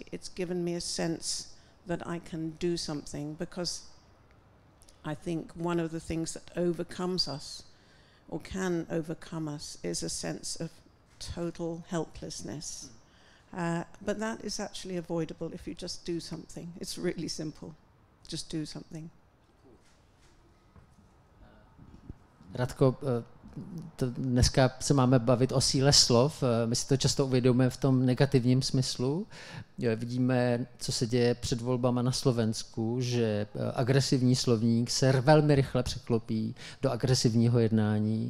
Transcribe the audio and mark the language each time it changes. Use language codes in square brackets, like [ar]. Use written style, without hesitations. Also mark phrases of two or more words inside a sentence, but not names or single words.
[en] It's given me a sense that I can do something, because I think one of the things that overcomes us, or can overcome us, is a sense of total helplessness. But that is actually avoidable if you just do something. It's really simple. Just do something. [cs] Radko, dneska se máme bavit o síle slov. My si to často uvědomujeme v tom negativním smyslu. Vidíme, co se děje před volbama na Slovensku, že agresivní slovník se velmi rychle překlopí do agresivního jednání.